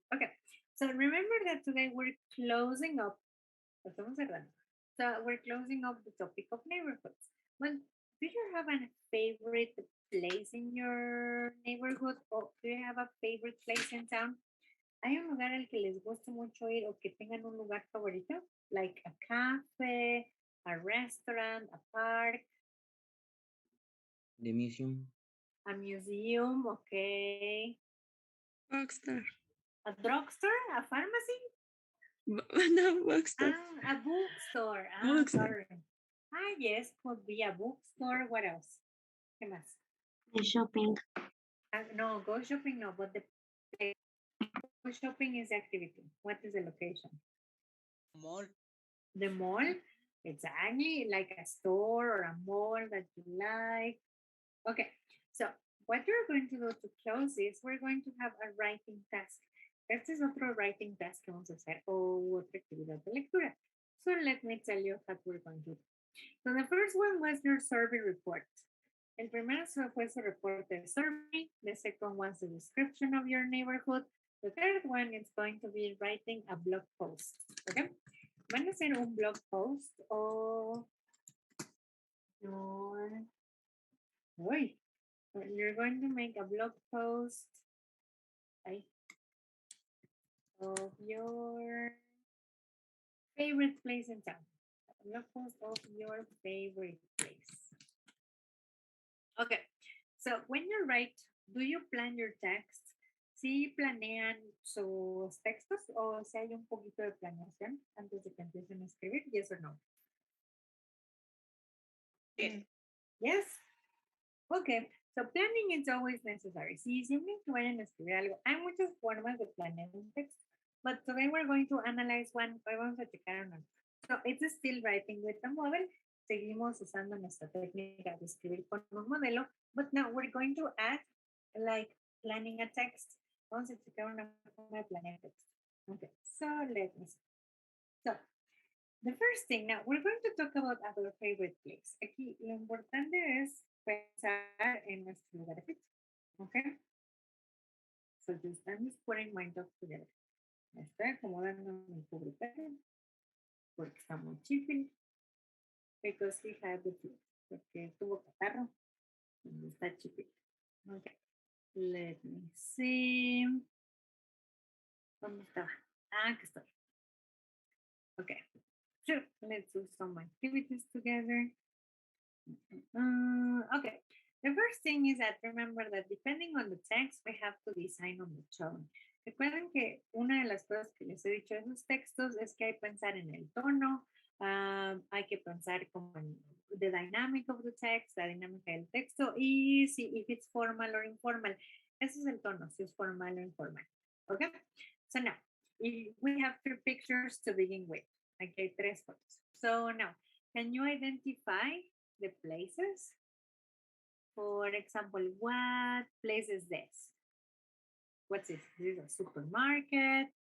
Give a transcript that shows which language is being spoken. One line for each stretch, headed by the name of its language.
English: Okay, so remember that today we're closing up.
Spanish: Estamos cerrando.
English: So we're closing up the topic of neighborhoods. Well, do you have a favorite place in your neighborhood, or do you have a favorite place in town?
Spanish: ¿Hay un lugar al que les guste mucho ir o que tengan un lugar favorito?
English: Like a cafe, a restaurant, a park. The museum. A museum, okay. Bookstore. A drugstore? A pharmacy? No, bookstore. A bookstore. Bookstore. Sorry. Yes, could be a bookstore. What else?
Spanish: ¿Qué más?
English: The shopping. No, go shopping, no, but the go shopping is the activity. What is the location? Mall. The mall? Exactly, like a store or a mall that you like. Okay, so what you're going to do to close this, we're going to have a writing task.
Spanish: Este es otro writing task que vamos a hacer o otra actividad de lectura.
English: So let me tell you what we're going to do. So the first one was your survey report.
Spanish: El primero fue su reporte de survey.
English: The second was the description of your neighborhood. The third one is going to be writing a blog post. Okay?
Spanish: Van a hacer un blog post o your...
English: Uy, you're going to make a blog post of your favorite place in town. A blog post of your favorite place. Okay, so when you write, do you plan your text?
Spanish: ¿Sí planean sus textos o si hay un poquito de planeación antes de que empiecen a escribir?
English: Yes or no? Yes. Okay, so planning is always necessary.
Spanish: Si siempre que vayan a escribir algo, hay muchas formas de planear un texto,
English: but today we're going to analyze one.
Spanish: Hoy vamos a checar una.
English: So it's still writing with a model.
Spanish: Seguimos usando nuestra técnica de escribir con un modelo,
English: but now we're going to add like planning a text.
Spanish: Vamos a checar una forma de planear text.
English: Okay, so let me see. So the first thing, now we're going to talk about our favorite place.
Spanish: Aquí lo importante es pensar en nuestro lugar de okay?
English: So just I'm just putting my dogs together.
Spanish: Me estoy acomodando mi pobre perro porque está muy chifil.
English: Because he had the flu.
Spanish: Porque tuvo catarro y está chifil.
English: Okay. Let me see.
Spanish: ¿Dónde estaba? Ah, aquí estoy.
English: Okay. Sure. Let's do some activities together. Okay. The first thing is that remember that depending on the text, we have to design on the tone.
Spanish: Recuerden que una de las cosas que les he dicho en esos textos es que hay que pensar en el tono, hay que pensar como en
English: the dynamic of the text,
Spanish: la dinámica del texto y si
English: if it's formal or informal.
Spanish: Ese es el tono, si es formal o informal.
English: Okay? So now, we have 3 pictures to begin with.
Spanish: Aquí hay 3 fotos.
English: So now, can you identify the places? For example, what place is this? What's this? This is a supermarket.